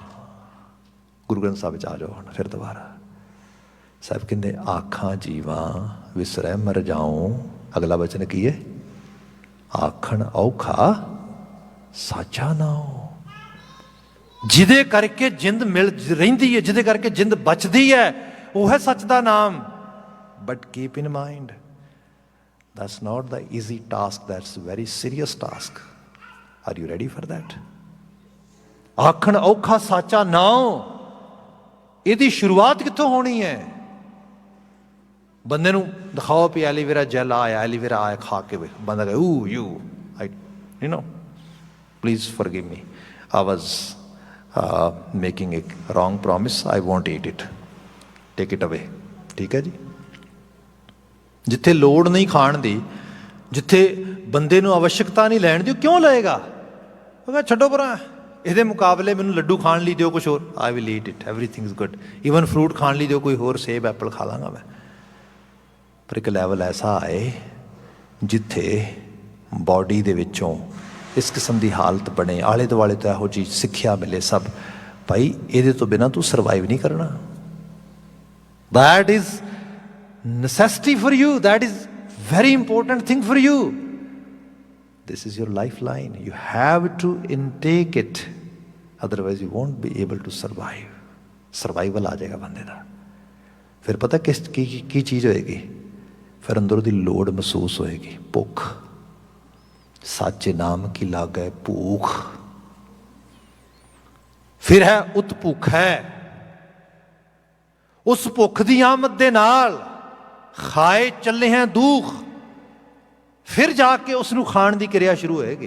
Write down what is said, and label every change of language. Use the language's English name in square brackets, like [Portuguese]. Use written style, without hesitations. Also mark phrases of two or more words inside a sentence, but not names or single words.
[Punjabi] ਗੁਰੂ ਗ੍ਰੰਥ ਸਾਹਿਬ 'ਚ ਆ ਜਾਓ ਹੁਣ ਫਿਰ ਦੁਬਾਰਾ। ਸਾਹਿਬ ਕਹਿੰਦੇ, ਆਖਾਂ ਜੀਵਾਂ ਵਿਸਰੈ ਮਰ ਜਾਉ। ਅਗਲਾ ਬਚਨ ਕੀ ਹੈ? ਆਖਣ ਔਖਾ ਸਾਚਾ ਨਾਉ। ਜਿਹਦੇ ਕਰਕੇ ਜਿੰਦ ਮਿਲ ਰਹਿੰਦੀ ਹੈ, ਜਿਹਦੇ ਕਰਕੇ ਜਿੰਦ ਬਚਦੀ ਹੈ, ਉਹ ਹੈ ਸੱਚ ਦਾ ਨਾਮ। [English] but keep in mind, that's not the easy task, that's a very serious task. Are you ready for that? [Punjabi] ਆਖਣ ਔਖਾ ਸਾਚਾ ਨਾਉ, ਇਹਦੀ ਸ਼ੁਰੂਆਤ ਕਿੱਥੋਂ ਹੋਣੀ ਹੈ? ਬੰਦੇ ਨੂੰ ਦਿਖਾਓ ਵੀ ਐਲੀਵੇਰਾ ਜੈਲ ਆਇਆ, ਐਲੀਵੇਰਾ ਆਇਆ, ਖਾ ਕੇ ਵੇ, ਬੰਦਾ ਕਹੇ ਊ [English] you know please forgive me, I was making a wrong promise, I won't eat it, take it away। [Punjabi] ਠੀਕ ਹੈ ਜੀ। ਜਿੱਥੇ ਲੋੜ ਨਹੀਂ ਖਾਣ ਦੀ, ਜਿੱਥੇ ਬੰਦੇ ਨੂੰ ਆਵਸ਼ਕਤਾ ਨਹੀਂ ਲੈਣ ਦੀ, ਕਿਉਂ ਲਏਗਾ? ਉਹ ਕਹਿੰਦਾ ਛੱਡੋ ਪਰਾਂ, ਇਹਦੇ ਮੁਕਾਬਲੇ ਮੈਨੂੰ ਲੱਡੂ ਖਾਣ ਲਈ ਦਿਓ ਕੁਛ ਹੋਰ, [English] I will eat it, everything is good. even fruit [Punjabi] ਖਾਣ ਲਈ ਦਿਓ ਕੋਈ ਹੋਰ, ਸੇਬ ਐਪਲ ਖਾ ਲਾਂਗਾ ਮੈਂ। ਪਰ ਇੱਕ ਲੈਵਲ ਐਸਾ ਆਏ ਜਿੱਥੇ ਬਾਡੀ ਦੇ ਵਿੱਚੋਂ ਇਸ ਕਿਸਮ ਦੀ ਹਾਲਤ ਬਣੇ, ਆਲੇ ਦੁਆਲੇ ਤੋਂ ਇਹੋ ਜਿਹੀ ਸਿੱਖਿਆ ਮਿਲੇ ਸਭ, ਭਾਈ ਇਹਦੇ ਤੋਂ ਬਿਨਾਂ ਤੂੰ ਸਰਵਾਈਵ ਨਹੀਂ ਕਰਨਾ। [English] that is necessity for you, that is very important thing for you, this is your lifeline, you have to intake it, otherwise you won't be able to survive। [Punjabi] survival ਆ ਜਾਏਗਾ ਬੰਦੇ ਦਾ। ਫਿਰ ਪਤਾ ਕੀ ਚੀਜ਼ ਹੋਏਗੀ? ਫਿਰ ਅੰਦਰੋਂ ਦੀ ਲੋੜ ਮਹਿਸੂਸ ਹੋਏਗੀ, ਭੁੱਖ। ਸਾਚੇ ਨਾਮ ਕੀ ਲਾਗੈ ਭੂਖ। ਫਿਰ ਹੈ ਉਤ ਭੁੱਖ ਹੈ, ਉਸ ਭੁੱਖ ਦੀ ਆਮਦ ਦੇ ਨਾਲ ਖਾਏ ਚੱਲੇ ਹੈ ਦੁੱਖ, ਫਿਰ ਜਾ ਕੇ ਉਸ ਨੂੰ ਖਾਣ ਦੀ ਕਿਰਿਆ ਸ਼ੁਰੂ ਹੋਏਗੀ।